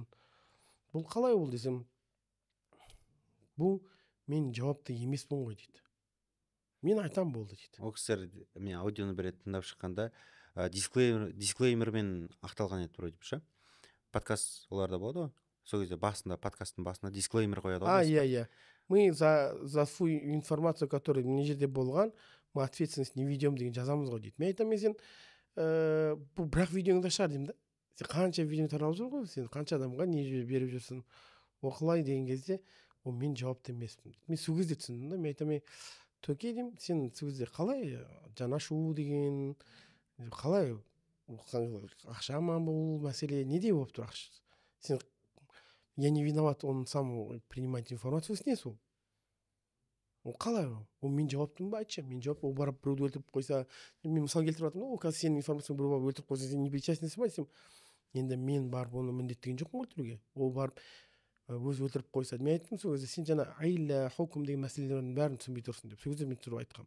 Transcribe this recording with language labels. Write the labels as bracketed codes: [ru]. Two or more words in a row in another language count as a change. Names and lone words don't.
[kk] Бұл қалай ол десем, бұл мен жауапты емеспін ғой дейді. Мен айтам болды дейді. Ол кісілер мен аудионы бір рет тыңдап шыққанда дисклеймермен ақталған еді вроде ше. Подкаст оларда болады ғой. Сол кезде подкасттың басына дисклеймер қояды ғой. Иә. [ru] Мы за свою информацию, которая [kk] мына жерде болған, [ru] мы ответственность не ведем [kk] деген жазамыз ғой дейді. Мен айтамын, сен бұл бірақ видеоңда шығар деймін да. Сен қанша видео таралып жүр ғой, сен қанша адамға не беріп жүрсің, оқылай деген кезде, ол мен жауапты емеспін. Мен сол кезде түсіндім да. Мен айтамын, Төке деймін, сен сол кезде қалай жанашу деген, қалай ақша ма бұл мәселе, неде болып тұр ақша? Сен, [ru] я не виноват, он сам принимает информацию, с несу. [kk] Ол қалай ол мен жауаптымын ба, айтшы, мен жауап, ол барып біреуді өлтіріп қойса, мен мысал келтіріп жатырмын, ол қазір сенің информацияң біреу барып өлтіріп қойса, сен не причастнесің ба десем, енді мен барып оны міндеттеген жоқпын өлтіруге. Ол барып өзі өлтіріп қойса, мен айттым сол кезде, сен жаңа айла хукм деген мәселелердің бәрін түсінбей тұрсың деп. Сол кезде мен тұрып айтқам.